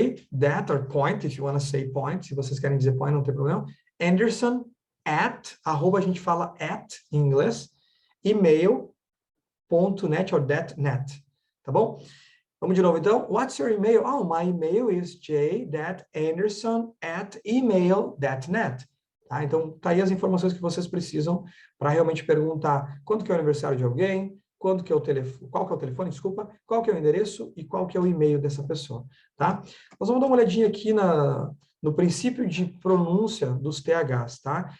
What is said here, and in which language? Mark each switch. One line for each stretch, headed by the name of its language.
English: That or point, if you want to say point,
Portuguese: se vocês querem dizer point, não tem problema. Anderson at, arroba a gente fala at em inglês, email.net or .net, tá bom? Vamos de novo, então.
English: What's your email? Oh, my email is j.anderson@email.net.
Portuguese: Tá? Então, tá aí as informações que vocês precisam para realmente perguntar quando que é o aniversário de alguém, quando que é o telefone, qual que é o telefone, desculpa, qual que é o endereço e qual que é o e-mail dessa pessoa, tá? Nós vamos dar uma olhadinha aqui no princípio de pronúncia dos THs, tá?